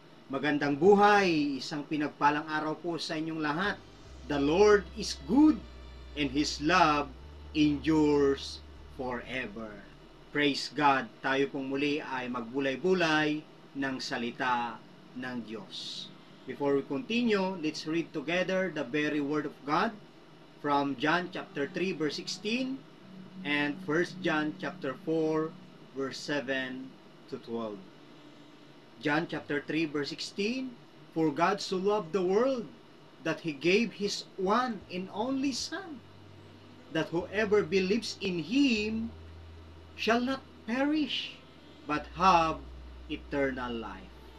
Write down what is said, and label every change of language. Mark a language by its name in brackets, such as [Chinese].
[Filipino] Magandang buhay, isang pinagpalang araw po sa inyong lahat. [English] The Lord is good and His love endures forever. Praise God, [Filipino] tayo pong muli ay magbulay-bulay ng salita ng Diyos. [English] Before we continue, let's read together the very word of God from John chapter 3 verse 16 and 1 John chapter 4 verse 7 to 12. John chapter 3 verse 16, For God so loved the world that He gave His one and only Son, that whoever believes in Him shall not perish, but have eternal life.